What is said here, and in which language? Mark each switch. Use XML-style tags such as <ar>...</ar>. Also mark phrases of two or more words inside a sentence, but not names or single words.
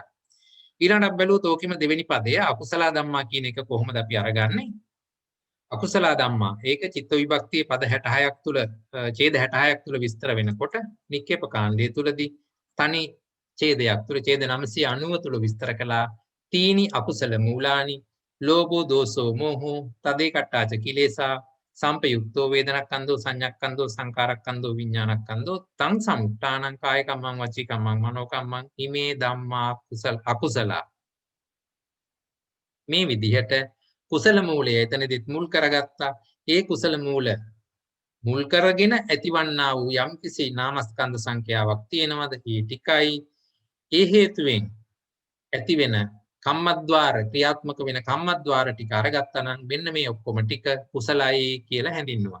<si>ඊළඟට බැලුවොත් ඕකෙම දෙවෙනි පදය</si> <pi>අකුසල ධම්මා</pi> <si>කියන එක කොහොමද අපි අරගන්නේ?</si> <pi>අකුසල ධම්මා</pi> <si>ඒක චිත්ත විභක්තියේ පද 66ක් තුල ඡේද 66ක් තුල විස්තර වෙනකොට නික්කේප කාණ්ඩයේ තුලදී තනි ඡේදයක් තුල ඡේද 990 තුල විස්තර කළා</si> <pi>තීනි අකුසල මූලානි ලෝභෝ දෝසෝ මෝහෝ තදේ කට්ටාච කිලේසා සම්පයුක්තෝ වේදනක්ඛන්தோ සංඤක්ඛන්தோ සංකාරක්ඛන්தோ විඥානක්ඛන්தோ තං සමුට්ඨානං කාය කම්මං වචී කම්මං මනෝ කම්මං ඉමේ ධම්මා අකුසල</pi> <si>මේ විදිහට කුසල මූලය එතනදිත් මුල් කරගත්තා. ඒ කුසල මූල මුල් කරගෙන ඇතිවන්නා වූ යම්කිසි නාමස්කන්ධ සංඛ්‍යාවක් තියෙනවද? ඒ ටිකයි. ඒ හේතුවෙන් ඇතිවෙන කම්මද්්වාර ක්‍රියාත්මක වෙන කම්මද්්වාර ටික අරගත්තා නම් මෙන්න මේ ඔක්කොම ටික කුසලයි කියලා හැඳින්වුවා.</si>